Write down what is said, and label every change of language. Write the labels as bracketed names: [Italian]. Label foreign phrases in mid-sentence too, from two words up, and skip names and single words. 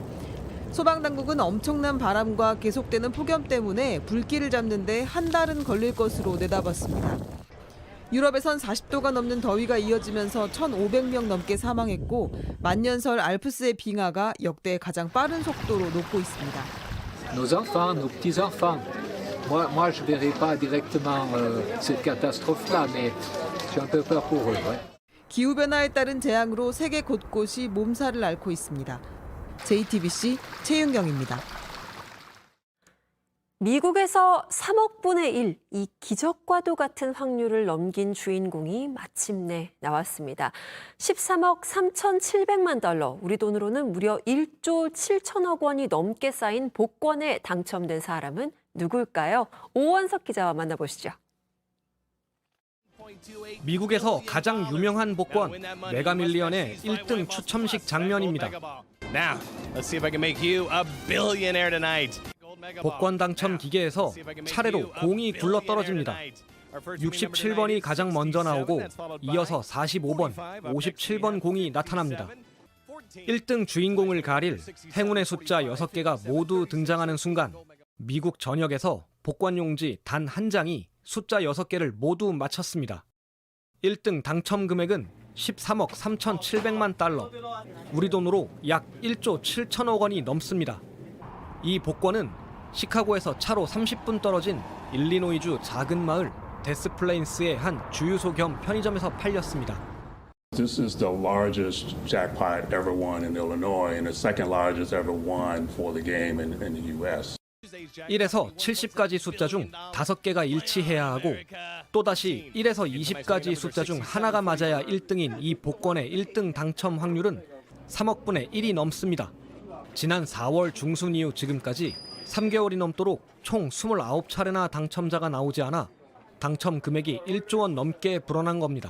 [Korean] 소방당국은 엄청난 바람과 계속되는 폭염 때문에 불길을 잡는 데 한 달은 걸릴 것으로 내다봤습니다. 유럽에선 40도가 넘는 더위가 이어지면서 1,500명 넘게 사망했고 만년설 알프스의 빙하가 역대 가장 빠른 속도로 녹고 있습니다. [French] Nos enfants, nos petits-enfants. Moi, je verrai pas directement cette catastrophe-là, mais j'ai un peu peur pour eux. Ouais. [Korean] 기후변화에 따른 재앙으로 세계 곳곳이 몸살을 앓고 있습니다. JTBC 최윤경입니다. 미국에서 3억 분의 1, 이 기적과도 같은 확률을 넘긴 주인공이 마침내 나왔습니다. 13억 3,700만 달러, 우리 돈으로는 무려 1조 7천억 원이 넘게 쌓인 복권에 당첨된 사람은 누굴까요? 오원석 기자와 만나보시죠. 미국에서 가장 유명한 복권 메가밀리언의 1등 추첨식 장면입니다. [English] Now, let's see if I can make you a billionaire tonight. [Korean] 복권 당첨 기계에서 차례로 공이 굴러 떨어집니다. 67번이 가장 먼저 나오고 이어서 45번, 57번 공이 나타납니다. 1등 주인공을 가릴 행운의 숫자 6개가 모두 등장하는 순간 미국 전역에서 복권 용지 단 한 장이 숫자 6개를 모두 맞췄습니다. 1등 당첨 금액은 13억 3,700만 달러, 우리 돈으로 약 1조 7천억 원이 넘습니다. 이 복권은 시카고에서 차로 30분 떨어진 일리노이주 작은 마을 데스플레인스의 한 주유소 겸 편의점에서 팔렸습니다. [English] This is the largest jackpot ever won in Illinois and the second largest ever won for the game in the U.S. [Korean] 1에서 70까지 숫자 중 5개가 일치해야 하고 또다시 1에서 20까지 숫자 중 하나가 맞아야 1등인 이 복권의 1등 당첨 확률은 3억분의 1이 넘습니다. 지난 4월 중순 이후 지금까지 3개월이 넘도록 총 29차례나 당첨자가 나오지 않아 당첨 금액이 1조 원 넘게 불어난 겁니다.